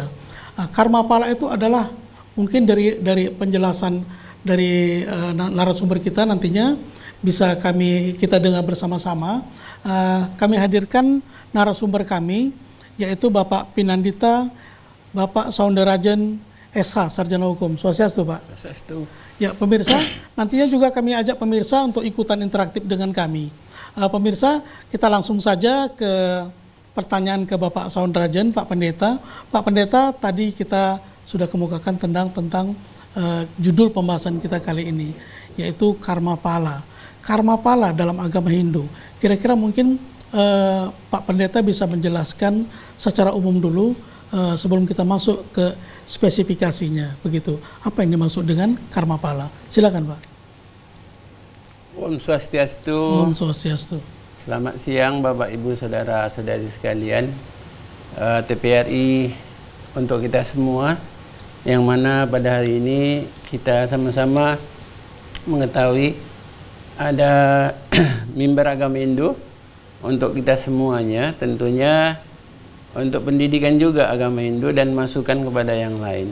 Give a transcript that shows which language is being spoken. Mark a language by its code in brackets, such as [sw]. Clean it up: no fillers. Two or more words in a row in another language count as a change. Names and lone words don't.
[id] Karma pala itu adalah mungkin dari penjelasan dari narasumber kita nantinya bisa kita dengar bersama-sama. Kami hadirkan narasumber kami yaitu Bapak Pinandita, Bapak Soundarajan SH, Sarjana Hukum. Swastiastu, Pak. Swastiastu. Ya, pemirsa, nantinya juga kami ajak pemirsa untuk ikutan interaktif dengan kami. Pemirsa, kita langsung saja ke pertanyaan ke Bapak Soundarajan, Pak Pendeta. Pak Pendeta, tadi kita sudah kemukakan tentang judul pembahasan kita kali ini, yaitu karma pala. Karma pala dalam agama Hindu. Kira-kira mungkin Pak Pendeta bisa menjelaskan secara umum dulu sebelum kita masuk ke spesifikasinya, begitu. Apa yang dimaksud dengan karma pala? Silakan, Pak. [sa] Om Swastiastu. Om Swastiastu. [id] Selamat siang Bapak Ibu Saudara-saudari sekalian. TVRI untuk kita semua, yang mana pada hari ini kita sama-sama mengetahui ada mimbar agama Hindu untuk kita semuanya, tentunya untuk pendidikan juga agama Hindu dan masukan kepada yang lain.